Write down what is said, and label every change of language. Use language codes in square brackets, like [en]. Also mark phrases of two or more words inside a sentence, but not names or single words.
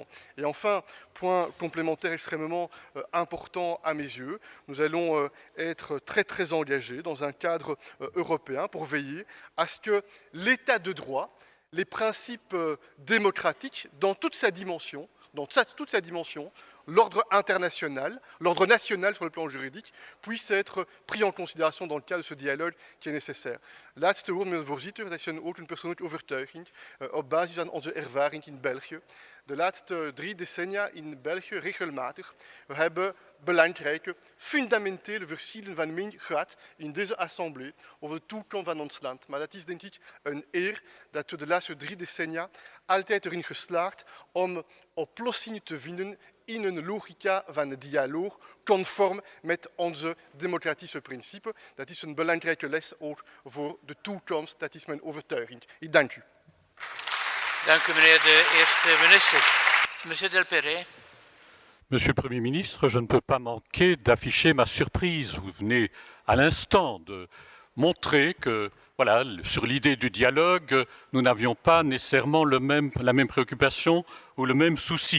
[fr] Et enfin, point complémentaire extrêmement important à mes yeux, nous allons être très engagés dans un cadre européen pour veiller à ce que l'état de droit, les principes démocratiques dans toute sa dimension, l'ordre international, l'ordre national sur le plan juridique, puisse être pris en considération dans le cadre de ce dialogue qui est nécessaire. [nl] Laatste woord, meneer de voorzitter, dat is ook een persoonlijke overtuiging op basis van onze ervaring in België. De laatste 3 decennia in België regelmatig. We hebben belangrijke, fundamentele verschillen van mening gehad in deze assemblée over de toekomst van ons land. Maar dat is denk ik een eer dat we de laatste 3 decennia altijd erin geslaagd om oplossingen te vinden in een logica van dialoog, conform met onze democratische principes. Dat is een belangrijke les ook voor de toekomst, dat is mijn overtuiging. Ik dank u. Dank u, meneer de eerste minister. [fr] Monsieur Delperret. Monsieur le Premier ministre, je ne peux pas manquer d'afficher ma surprise. Vous venez à l'instant de montrer que, voilà, sur l'idée du dialogue, nous n'avions pas nécessairement la même préoccupation ou le même souci.